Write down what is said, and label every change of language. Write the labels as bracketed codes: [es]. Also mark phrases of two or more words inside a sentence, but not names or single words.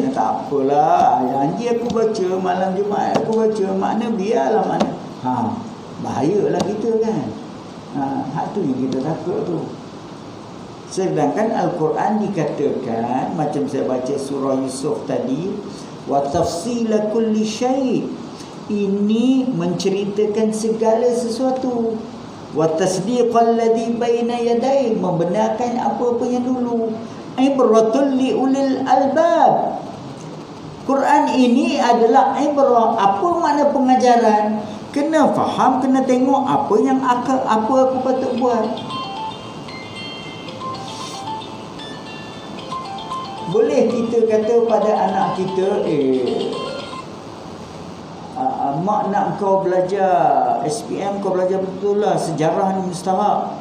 [ms] Tak apalah, janji aku baca, malam Jumaat aku baca, makna biarlah mana. Bahayalah kita kan. Hak tu yang kita takut tu. Sedangkan Al-Quran dikatakan, macam saya baca surah Yusuf tadi, [ar] وتفصيل كل شيء', [ms] ini menceritakan segala sesuatu. [ar] وتصديق الذي بين يديه, [ms] membenarkan apa-apa yang dulu. [ar] عبرة لأولي الألباب. [ms] Quran ini adalah ibrah. Apa makna pengajaran? Kena faham, kena tengok apa yang apa aku patut buat. Boleh kita kata pada anak kita, mak nak kau belajar SPM, kau belajar betul lah, sejarah ni mustahak.